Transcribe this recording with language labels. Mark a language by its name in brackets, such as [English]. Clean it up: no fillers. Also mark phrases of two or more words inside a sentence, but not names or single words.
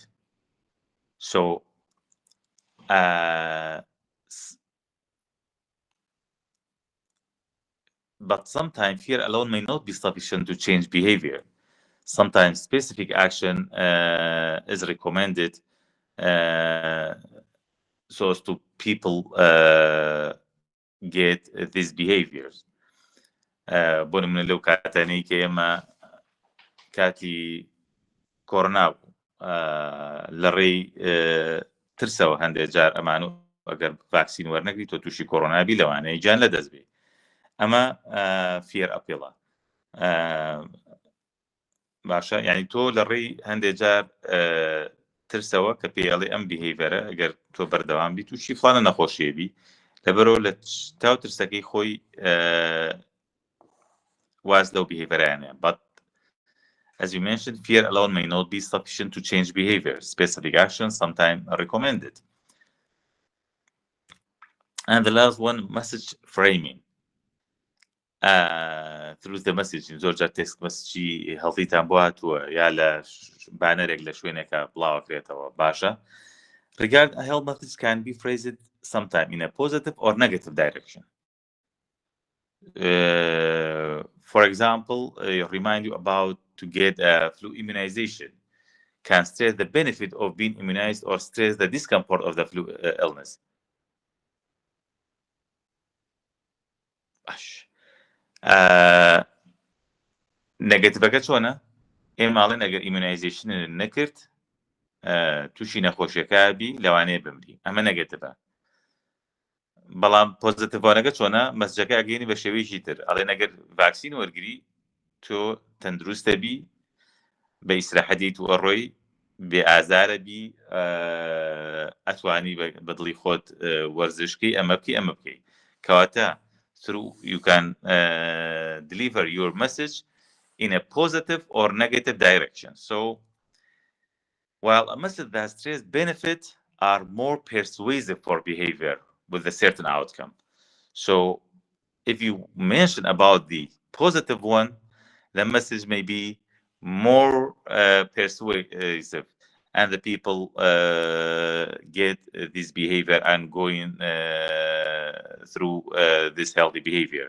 [English] So but sometimes fear alone may not be sufficient to change behavior. Sometimes specific action is recommended so as to people get these behaviors. [Central Kurdish] بۆ نمونە لەو کاتانەی کە ئێمە کاتی کۆڕۆنا بوو لە ڕێی ترسەوە هەندێک جار ئەمان و ئەگەر ڤاکسین وەرنەگری تۆ تووشی کۆڕۆنابی لەوانەیە گیان لە دەست بێ ئەمە فێر ئەپێڵە باشە یعنی تۆ لە ڕێی هەندێک جار ترسەوە کە پێڵێ ئەم بیهیڤەرە ئەگەر تۆ بەردەوام بی تووشی فڵانە نەخۆشیێبی لەبەرەوە لە تاو ترسەکەی خۆی واز لەو بیهیڤەرانەیە. [English] But as you mentioned, fear alone may not be sufficient to change behavior. Specific actions sometimes are recommended. And the last one, message framing. through the message [Central Kurdish] زۆر جار [English] text message [Central Kurdish] هەڵتیتان بۆ هاتووە یا لە بانەرێک لە شوێنێکە بڵاوەکرێتەوە باشە. [English] Regard a health message can be phrased sometime in a positive or negative direction. For example, remind you about to get a flu immunization, can stress the benefit of being immunized or stress the discomfort of the flu illness. [Central Kurdish] نەگەتیڤەکە چۆنە؟ ئێماڵێن ئەگەر ئیمونایزیشن نەکرد تووشی نەخۆشیەکە بی لەوانەیە بمری، ئەمە نەگەتیڤە. بەڵام پۆزیتیڤانەکە چۆنە؟ مەسجەکە ئەگەینی بە شێوەیەکی تر، ئەڵێن ئەگەر ڤاکسین وەرگری تۆ تەندروستە بی، بە ئیسراحەتی تو ئەڕۆی، بێ ئازارە بی، ئەتوانی بە دڵی خۆت وەرزشکەی ئەمە بکەی ئەمە بکەی. [English] کەواتە through you can deliver your message in a positive or negative direction. So while a message that stress benefits are more persuasive for behavior with a certain outcome. So if you mention about the positive one, the message may be more persuasive and the people get this behavior and going through this healthy behavior.